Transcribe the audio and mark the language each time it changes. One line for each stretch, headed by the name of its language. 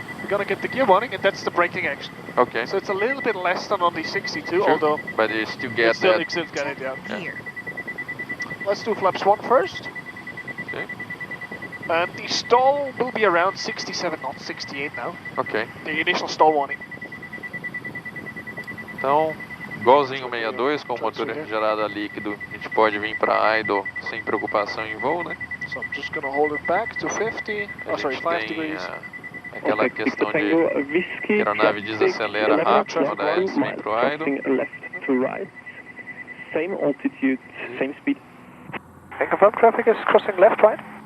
English: We're gonna get the gear warning, and that's the braking action. Okay. So it's a little bit less than on the 62, Sure. although But you still get still that. exists, get it, yeah. Gear. Let's do flaps 1 first. Okay. And the stall will be around 67 knots, 68 now. Ok. The initial stall warning.
Portuguese: Então, igualzinho o 62, com o motor refrigerado a líquido, a gente pode vir para idle sem preocupação em voo, né?
English: So I'm just gonna hold it back to 50. Oh, sorry, 5 degrees.
Portuguese: Aquela questão de que a aeronave desacelera rápido, quando ela vem pro idle.
English: Left to right, same altitude, same speed. And confirm traffic is crossing left, right?